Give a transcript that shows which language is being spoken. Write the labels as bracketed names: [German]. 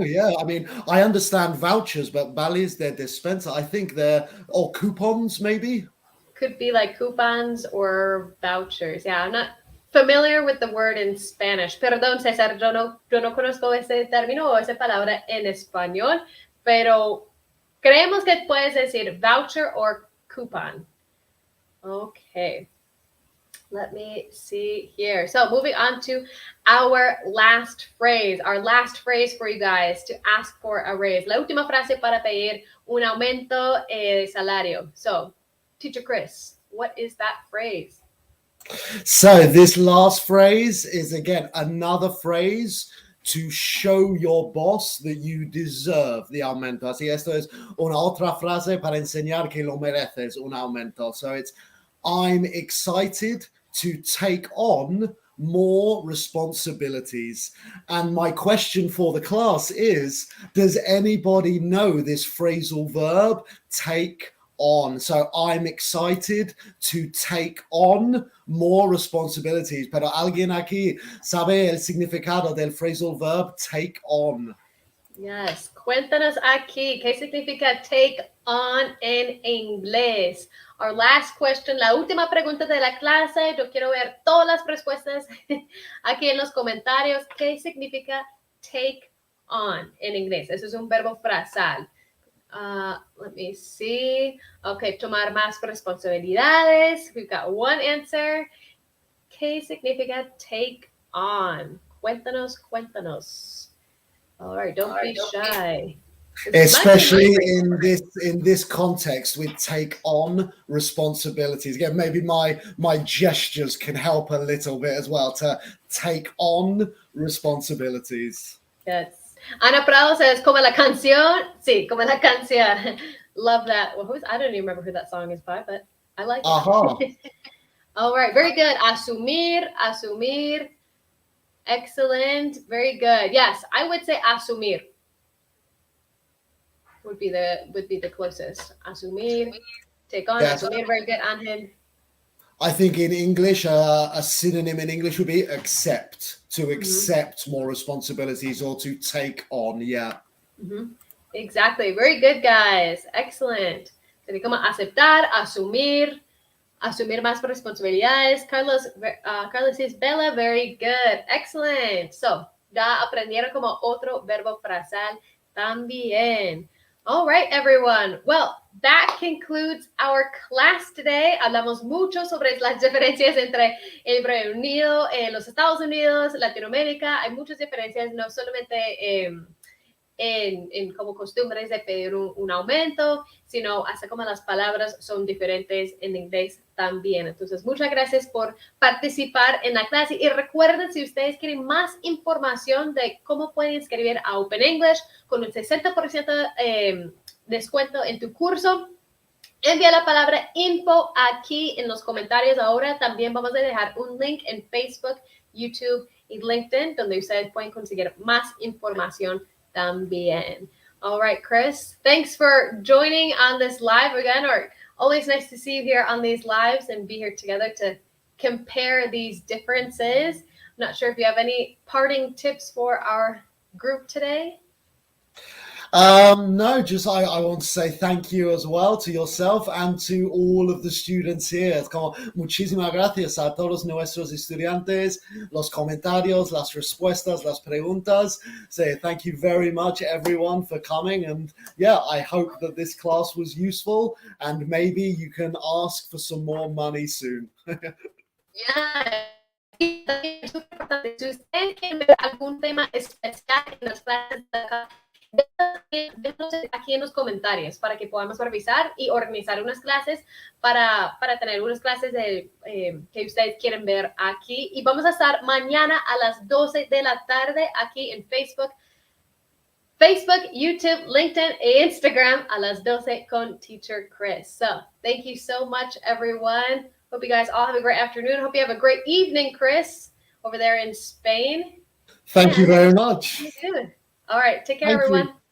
[English] Yeah, I mean, I understand vouchers, but vales de despensa, I think they're, or coupons maybe? Could be like coupons or vouchers. Yeah, I'm not familiar with the word in Spanish. [Spanish] Perdón, César, yo no conozco ese término o esa palabra en español, pero creemos que puedes decir voucher or coupon. [English] Okay. Let me see here. So moving on to our last phrase for you guys to ask for a raise. [Spanish] La última frase para pedir un aumento de salario. [English] So, Teacher Chris, what is that phrase? So this last phrase is, again, another phrase to show your boss that you deserve the aumento. [Spanish] Así, esto es una otra frase para enseñar que lo mereces un aumento. [English] So it's, I'm excited to take on more responsibilities. And my question for the class is, does anybody know this phrasal verb, take on? So I'm excited to take on more responsibilities. [Spanish] Pero alguien aquí sabe el significado del phrasal verb take on? Yes, cuéntanos aquí, ¿qué significa take on en inglés? [English] Our last question, [Spanish] la última pregunta de la clase. Yo quiero ver todas las respuestas aquí en los comentarios. ¿Qué significa take on en inglés? Eso es un verbo frasal. [English] Let me see. [Spanish] Okay, tomar más responsabilidades. [English] We've got one answer. [Spanish] ¿Qué significa [English] take on? [Spanish] Cuéntanos, cuéntanos. [English] All right, don't be shy. Especially in this context with take on responsibilities. Again, maybe my gestures can help a little bit as well to take on responsibilities. Yes. [Spanish] Ana Prado says, como la canción. Sí, como la canción. [English] Love that. Well, I don't even remember who that song is by, but I like it. All right, very good. Asumir, asumir. Excellent. Very good. Yes, I would say asumir would be the closest. Asumir, take on. Yes. Asumir, very good. Angel. I think in English, a synonym in English would be accept, to accept more responsibilities or to take on. Yeah. Exactly. Very good, guys. Excellent. [Spanish] Sería como aceptar, asumir más responsabilidades. [English] Carlos says, Bella, very good. Excellent. [Spanish] So, ya aprendieron como otro verbo frasal también. [English] All right, everyone. Well, that concludes our class today. [Spanish] Hablamos mucho sobre las diferencias entre el Reino Unido, los Estados Unidos, Latinoamérica. Hay muchas diferencias, no solamente en como costumbres de pedir un aumento, sino hasta como las palabras son diferentes en inglés también. Entonces, muchas gracias por participar en la clase y recuerden, si ustedes quieren más información de cómo pueden escribir a Open English con un 60% descuento en tu curso, envía la palabra info aquí en los comentarios. Ahora también vamos a dejar un link en Facebook, YouTube y LinkedIn donde ustedes pueden conseguir más información también. [English] All right, Chris, thanks for joining on this live again. Always nice to see you here on these lives and be here together to compare these differences. I'm not sure if you have any parting tips for our group today. No, just I want to say thank you as well to yourself and to all of the students here. [Spanish] Es como muchísimas gracias a todos nuestros estudiantes, los comentarios, las respuestas, las preguntas. [English] So thank you very much, everyone, for coming. And yeah, I hope that this class was useful and maybe you can ask for some more money soon. Yeah. [Spanish] Si ustedes quieren ver algún tema especial en las clases de acá, déjanos aquí en los comentarios para que podamos revisar y organizar unas clases para tener unas clases que ustedes quieren ver aquí. Y vamos a estar mañana a las 12 de la tarde aquí en Facebook, YouTube, LinkedIn e Instagram a las 12 con Teacher Chris. [English] So thank you so much, everyone. Hope you guys all have a great afternoon. Hope you have a great evening, Chris, over there in Spain. Thank you very much. All right. Take care, everyone.